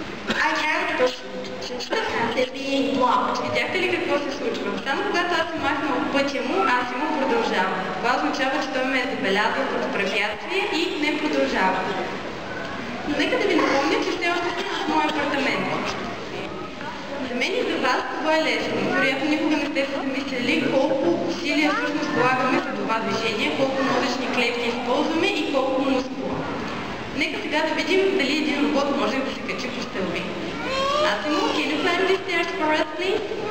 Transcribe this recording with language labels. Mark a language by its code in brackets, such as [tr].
[en] I can't proceed since the path is being blocked. [bg] Видяхте ли какво се случва? Само когато аз се махна от пътя му, Асимо продължава. Това означава, че той ме е забелязал като препятствие и не продължава. Но нека да ви напомня, че все още сте в моя апартамент. За мен и за вас това е лесно. Вероятно никога не сте се замислили колко усилия всъщност полагаме за това движение, колко мозъчни клетки използваме и колко мускула. Нека сега да видим дали един робот може да се качи по стълби. [en] Asimo, can you climb these stairs for us, please?